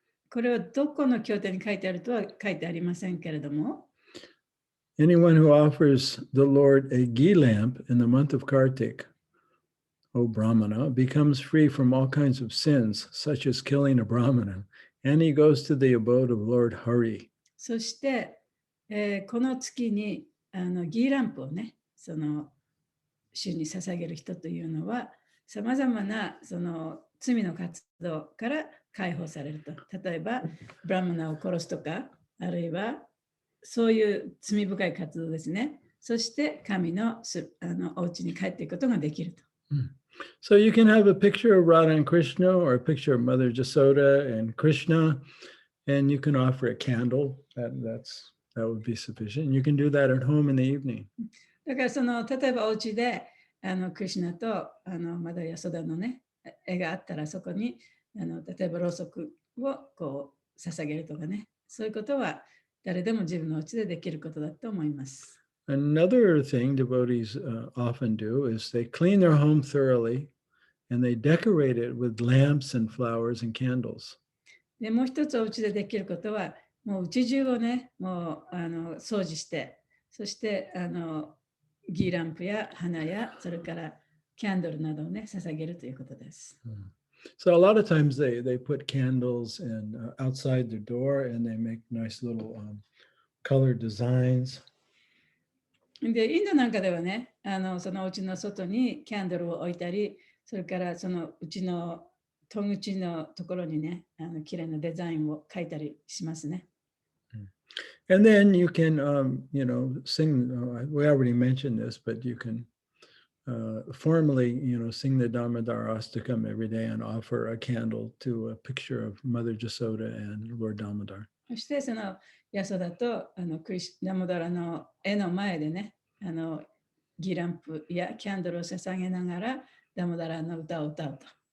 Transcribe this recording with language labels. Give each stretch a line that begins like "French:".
Japanese: これはどこの経典に書いてあるとは書いてありませんけれども、
English: Anyone who offers the Lord a ghee lamp in the month of Kartik, O Brahmana, becomes free from all kinds of sins, such as killing a Brahmana, and he goes to the abode of Lord Hari.
Japanese: そして、この月にギーランプをね、主に捧げる人というのは、さまざまな罪の活動から解放されると。例えば、ブラマナを殺すとか、あるいはそういう罪深い活動ですね。そして神のお家に帰っていくことができると。
English: So you can have a picture of Radha and Krishna or a picture of Mother Jasoda and Krishna, and you can offer a candle. That would be sufficient. You can do that at home in the evening.
Japanese: だから例えばお家でクリシュナとマダヤソダのね絵があったらそこに例えばろうそくをこう捧げるとかね、そういうことは誰でも自分のお家でできることだと思います。
English: Another thing devotees often do is they clean their home thoroughly and they decorate it with lamps and flowers and candles.
Japanese: でもう一つお家でできることはもう家中をねもう掃除して、そしてギーランプや花やそれからキャンドルなどをね捧げるということです。
English: So a lot of times they put candles outside their door and they make nice little colored designs.
Japanese: でインドなんかではねそのお家の外にキャンドルを置いたり、それからそのうちの戸口のところにね綺麗なデザインを描いたりしますね。
English: And then you can, sing. We already mentioned this, but you can formally, sing the Damodar Astakam every day and offer a candle to a picture of Mother Jasoda and Lord Damodar.
Japanese: そしてそのヤソダとダモダラの絵の前でねギランプやキャンドルを捧げながらダモダラの歌を歌うと。